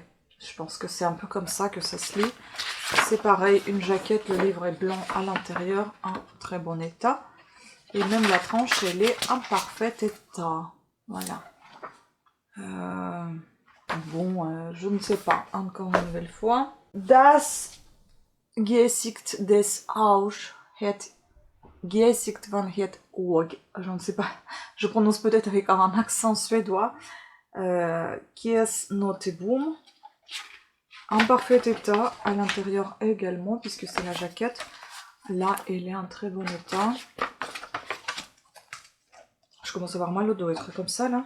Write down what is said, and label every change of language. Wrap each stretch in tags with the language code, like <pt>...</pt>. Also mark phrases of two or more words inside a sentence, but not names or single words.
<fr>Je pense que c'est un peu comme ça que ça se lit. C'est pareil, une jaquette, le livre est blanc à l'intérieur, en très bon état. Et même la tranche, elle est en parfait état. Voilà. Bon, je ne sais pas, encore une nouvelle fois.</fr> <de>Das Gesicht des Auges</de> <nl>het Gesicht van het Oog.</nl> <fr>Je ne sais pas, je prononce peut-être avec un accent suédois. Kies Noteboom. En parfait état, à l'intérieur également, puisque c'est la jaquette. Là, elle est en très bon état. Je commence à avoir mal au dos, être comme ça, là.</fr>